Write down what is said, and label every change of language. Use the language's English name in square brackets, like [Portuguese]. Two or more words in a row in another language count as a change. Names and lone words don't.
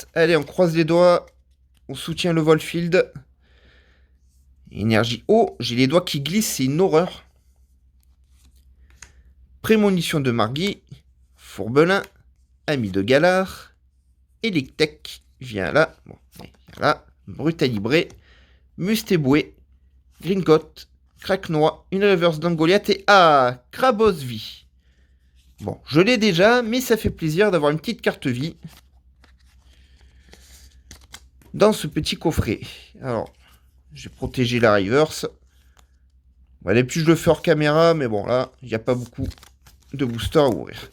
[French] Allez, on croise les doigts. On soutient le Volfield. Énergie eau. J'ai les doigts qui glissent, c'est une horreur. Prémonition de Margui. Fourbelin. Ami de Galard. Elictech. Viens là. Bon, viens là. Brutalibré. Mustéboué. Gringot. Craquenois. Une reverse d'Angoliath et Krabos vie. Bon, je l'ai déjà, mais ça fait plaisir d'avoir une petite carte vie dans ce petit coffret. Alors, j'ai protégé la reverse. Bon, d'habitude, je le fais hors caméra, mais bon, là, il n'y a pas beaucoup de boosters à ouvrir.